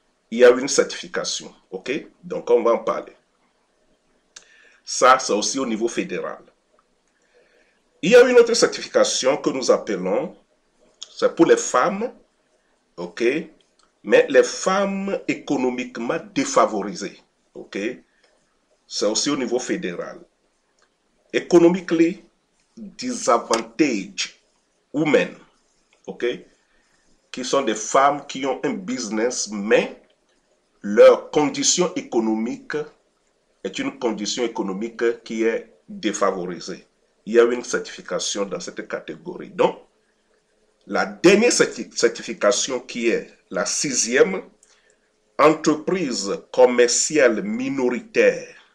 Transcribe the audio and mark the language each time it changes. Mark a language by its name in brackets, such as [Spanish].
[French] Il y a une certification, OK? Donc, on va en parler. Ça, c'est aussi au niveau fédéral. Il y a une autre certification que nous appelons, c'est pour les femmes, OK? Mais les femmes économiquement défavorisées, OK? C'est aussi au niveau fédéral. [English] Economically disadvantaged women, OK? [French] Qui sont des femmes qui ont un business, mais leur condition économique est une condition économique qui est défavorisée. Il y a une certification dans cette catégorie. Donc, la dernière certification qui est la 6e, entreprise commerciale minoritaire